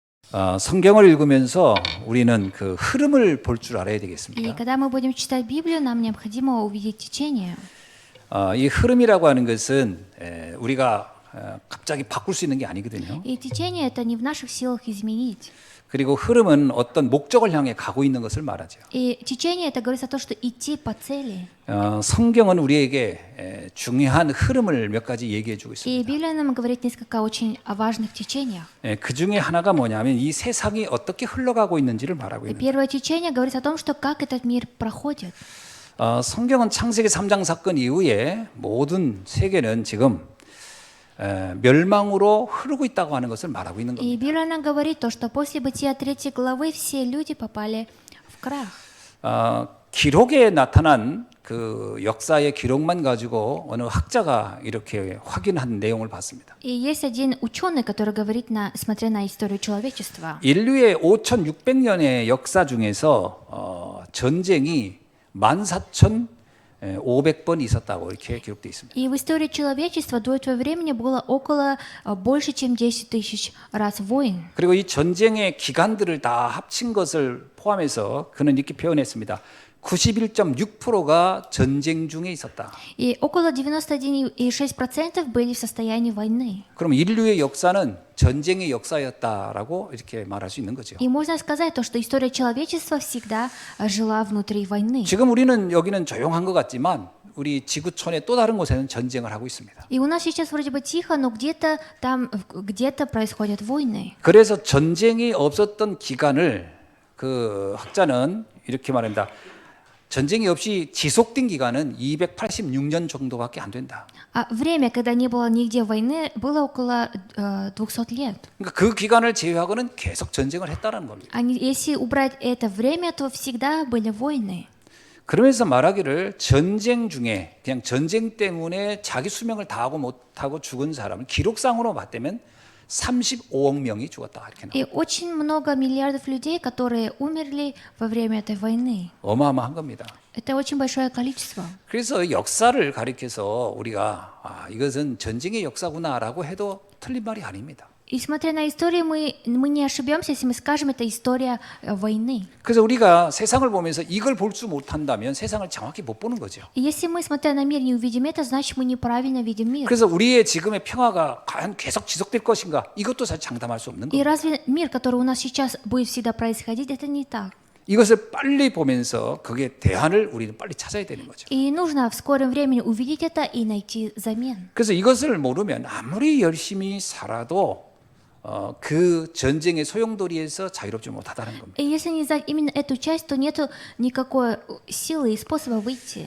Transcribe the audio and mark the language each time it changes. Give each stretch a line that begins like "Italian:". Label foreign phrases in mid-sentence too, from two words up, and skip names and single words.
Korean: 성경을 읽으면서 우리는 그 흐름을 볼 줄 알아야
Russian: И
Korean: 되겠습니다.
Russian: когда мы будем читать Библию, нам необходимо увидеть течение.
Korean: 이 흐름이라고 하는 것은 우리가 갑자기 바꿀 수 있는 게 아니거든요.
Russian: И течение это не в наших силах изменить.
Korean: 그리고 흐름은 어떤 목적을 향해 가고 있는 것을 말하죠.
Russian: И течение это говорится о том, что идти по цели.
Korean: 성경은 우리에게 중요한 흐름을 몇 가지 얘기해 주고
Russian: И
Korean: 있습니다.
Russian: Библия нам говорит несколько очень важных течениях.
Korean: 그 중에 하나가 뭐냐면 이 세상이 어떻게 흘러가고 있는지를 말하고
Russian: И
Korean: 있는.
Russian: первое течение говорит о том, что как этот мир проходит.
Korean: 성경은 창세기 3장 사건 이후에 모든 세계는 지금 멸망으로 흐르고 있다고 하는 것을 말하고 있는
Russian: И
Korean: 겁니다.
Russian: Библия нам говорит то, что после Бытия 3 главы все люди попали в крах.
Korean: 기록에 나타난 그 역사의 기록만 가지고 어느 학자가 이렇게 확인한 내용을 봤습니다.
Russian: И есть один ученый, который говорит, смотря на историю человечества,
Korean: 인류의 5,600년의 역사 중에서 전쟁이 14,500번 있었다고 이렇게 기록되어 있습니다.
Russian: и в истории человечества до этого времени было около больше, чем 10 тысяч раз войн.
Korean: 그리고 이 전쟁의 기간들을 다 합친 것을 포함해서 그는 이렇게 표현했습니다. 91.6%가 전쟁 중에 있었다.
Russian: И около 91,6% были в состоянии войны.
Korean: 그럼 인류의 역사는 전쟁의 역사였다라고 이렇게 말할 수 있는 거죠.
Russian: И можно сказать то, что история человечества всегда жила внутри войны.
Korean: 지금 우리는 여기는 조용한 것 같지만 우리 지구촌의 또 다른 곳에는 전쟁을 하고 있습니다.
Russian: И у нас сейчас вроде бы тихо, но где-то там, где-то происходят войны.
Korean: 그래서 전쟁이 없었던 기간을 그 학자는 이렇게 말합니다. 전쟁이 없이 지속된 기간은 286년 정도밖에 안 된다.
Russian: А время, когда не было нигде войны, было около 200 лет.
Korean: 그러니까 그 기간을 제외하고는 계속 전쟁을 했다는 겁니다.
Russian: Если убрать это время, то всегда были войны.
Korean: 그러면서 말하기를 전쟁 중에 그냥 전쟁 때문에 자기 수명을 다하고 못하고 죽은 사람은 기록상으로 봤다면 35억 명이 죽었다 이렇게 나와요.
Russian: И очень много миллиардов людей, которые умерли во время этой войны.
Korean: 어마어마한 겁니다.
Russian: Это очень большое количество.
Korean: 그래서 역사를 가리켜서 우리가 이것은 전쟁의 역사구나라고 해도 틀린 말이 아닙니다.
Russian: И смотря на историю, мы не ошибемся, если мы скажем, это история войны.
Korean: 그래서 우리가 세상을 보면서 이걸 볼 수 못한다면 세상을 정확히 못 보는 거죠.
Russian: И если мы, смотря на мир, не увидим это, значит, мы неправильно видим мир.
Korean: 그래서 우리의 지금의 평화가 과연 계속 지속될 것인가? 이것도 사실 장담할 수 없는
Russian: И
Korean: 겁니다.
Russian: разве мир, который у нас сейчас будет всегда происходить, это не так?
Korean: 이것을 빨리 보면서 그게 대안을 우리는 빨리 찾아야 되는 거죠.
Russian: И нужно в скором времени увидеть это и найти замен.
Korean: 그래서 이것을 모르면 아무리 열심히 살아도 그 전쟁의 소용돌이에서 자유롭지 못하다는 겁니다.
Russian: И если не знать именно эту часть, то нет никакой силы и способа выйти.